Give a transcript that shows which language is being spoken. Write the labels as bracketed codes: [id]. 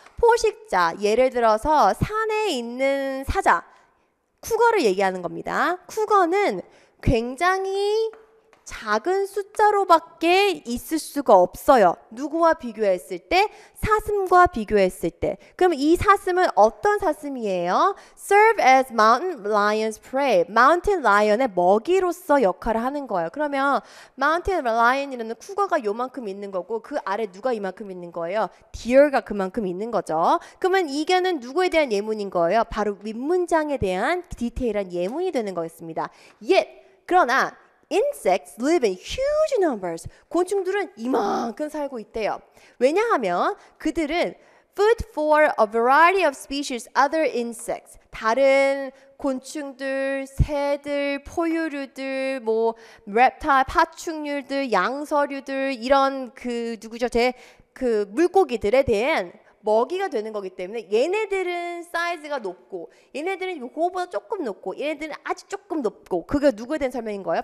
[ko] 포식자, 예를 들어서 산에 있는 사자, 쿠거를 얘기하는 겁니다. 쿠거는 굉장히 작은 숫자로밖에 있을 수가 없어요. 누구와 비교했을 때? 사슴과 비교했을 때. 그럼 이 사슴은 어떤 사슴이에요? [en] Serve as mountain lion's prey. [ko] mountain lion의 먹이로서 역할을 하는 거예요. 그러면 mountain lion이라는 국어가 요만큼 있는 거고 그 아래 누가 이만큼 있는 거예요? deer가 그만큼 있는 거죠. 그러면 이게는 누구에 대한 예문인 거예요? 바로 윗문장에 대한 디테일한 예문이 되는 거겠습니다. [en] Yet, [ko] 그러나 [en] Insects live in huge numbers. [ko] 곤충들은 이만큼 살고 있대요. 왜냐하면 그들은 [en] food for a variety of species other insects. [ko] 다른 곤충들, 새들, 포유류들, 뭐 reptile, 파충류들, 양서류들 이런 그 누구죠? 그 물고기들에 대한 먹이가 되는 거기 때문에 얘네들은 사이즈가 높고 얘네들은 그거보다 조금 높고 얘네들은 아주 조금 높고 그게 누구에 대한 설명인 거예요?